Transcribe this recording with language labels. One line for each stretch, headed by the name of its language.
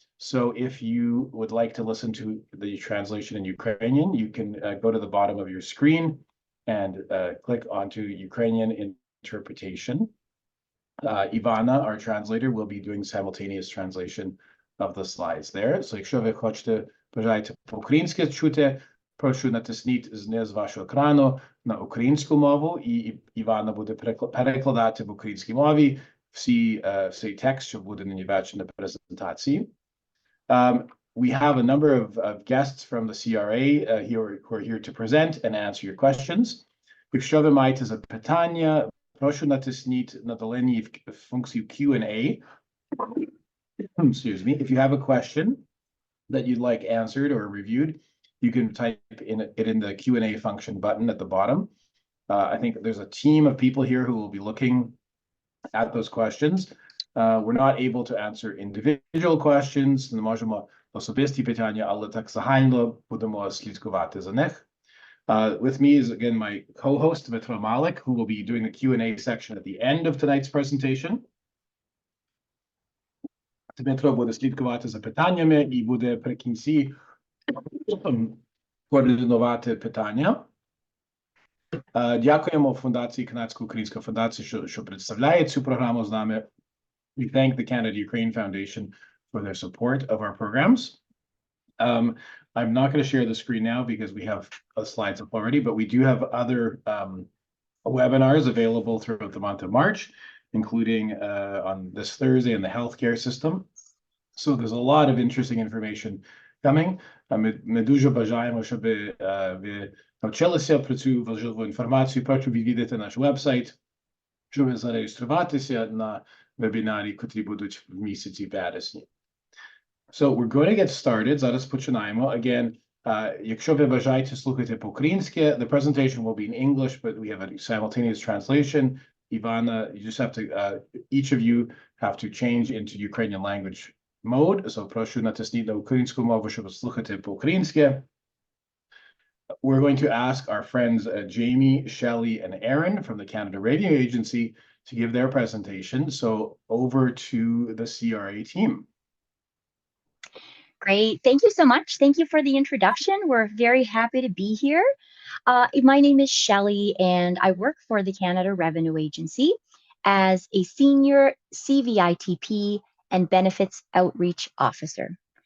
English: So if you would like to listen to the translation in Ukrainian, you can go to the bottom of your screen and click onto Ukrainian interpretation. Ivana, our translator, will be doing simultaneous translation of the slides there.
Ukrainian: So якщо ви хочете, бажаєте по-українськи чути, прошу натисніть знизу вашого екрану на українську мову, і Івана буде перекладати в українській мові всій текст, що буде нині бачено на презентації.
English: We have a number of guests from the CRA who are here to present and answer your questions.
Ukrainian: Якщо ви маєте запитання, прошу натисніть на долині функцію Q&A.
English: Excuse me. If you have a question that you'd like answered or reviewed, you can type it in the Q&A function button at the bottom. I think there's a team of people here who will be looking at those questions. We're not able to answer individual questions.
Ukrainian: Не можемо особисті питання, але так загально будемо слідкувати за них.
English: With me is again my co-host Dmitro Malik, who will be doing the Q&A section at the end of tonight's presentation.
Ukrainian: Дмитро буде слідкувати за питаннями і буде при кінці координувати питання. Дякуємо фундації Канадсько-Українська фундація, що представляє цю програму з нами.
English: We thank the Canada-Ukraine Foundation for their support of our programs. I'm not going to share the screen now because we have slides up already, but we do have other webinars available throughout the month of March, including on this Thursday in the healthcare system. So there's a lot of interesting information coming.
Ukrainian: Ми дуже бажаємо, щоб ви навчилися про цю важливу інформацію. Прошу відвідати наш вебсайт, щоб зареєструватися на вебінарі, котрі будуть в місяці вересні.
English: So we're going to get started.
Ukrainian: Зараз починаємо.
English: Again,
Ukrainian: якщо ви бажаєте слухати по-українськи,
English: the presentation will be in English, but we have a simultaneous translation. Ivana, you just have to, each of you have to change into Ukrainian language mode.
Ukrainian: So прошу натисніть на українську мову, щоб слухати по-українськи.
English: We're going to ask our friends Jamie, Shelley, and Aaron from the Canada Radio Agency to give their presentation. So over to the CRA team. Great. Thank you so much. Thank you for the introduction. We're very happy to be here. My name is Shelley, and I work for the Canada Revenue Agency as a senior CVITP and benefits outreach officer.